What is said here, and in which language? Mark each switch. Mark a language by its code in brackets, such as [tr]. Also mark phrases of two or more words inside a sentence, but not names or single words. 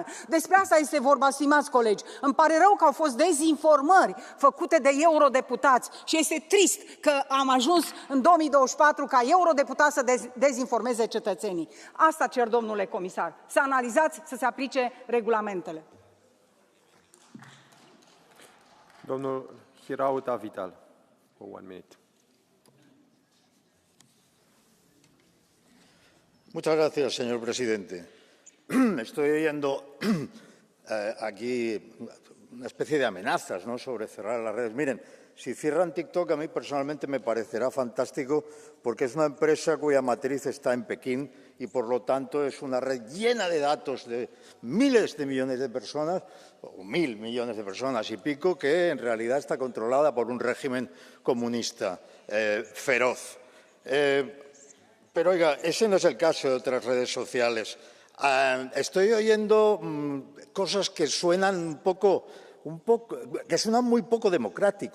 [ro] Despre asta este vorba, stimați colegi. Îmi pare rău că au fost dezinformări făcute de eurodeputați și este trist că am ajuns în 2024 ca eurodeputați să dezinformeze cetățenii. Asta cer, domnule comisar, să analizați, să se aplice regulamentele. [en] Domnul Hirauta Vital, for 1 minute. [es] Muchas gracias, señor presidente. Estoy oyendo aquí una especie de amenazas, ¿no?, sobre cerrar las redes. Miren, si cierran TikTok, a mí personalmente me parecerá fantástico porque es una empresa cuya matriz está en Pekín y, por lo tanto, es una red llena de datos de miles de millones de personas, o 1.000 millones de personas y pico, que en realidad está controlada por un régimen comunista feroz. Pero, oiga, ese no es el caso de otras redes sociales. Estoy oyendo cosas que suenan que suenan muy poco democrático.